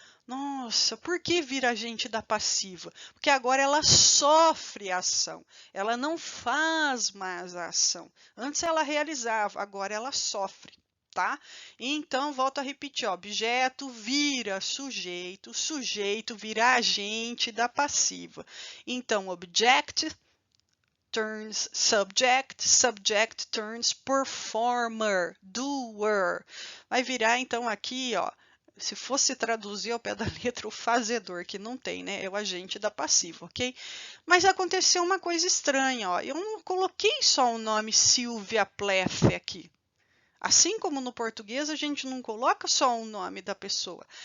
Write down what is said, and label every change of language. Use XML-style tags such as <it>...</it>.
<pt>Nossa, por que vira agente da passiva? Porque agora ela sofre a ação, ela não faz mais a ação. Antes ela realizava, agora ela sofre, tá? Então, volto a repetir, objeto vira sujeito, sujeito vira agente da passiva.</pt> <en>Então, object turns subject, subject turns performer, doer.</en> <pt>Vai virar, então, aqui, se fosse traduzir ao pé da letra, o fazedor, que não tem, né? É o agente da passiva, ok? Mas aconteceu uma coisa estranha, eu não coloquei só o nome Sylvia Plath aqui. Assim como no português, a gente não coloca só o nome da pessoa.</pt>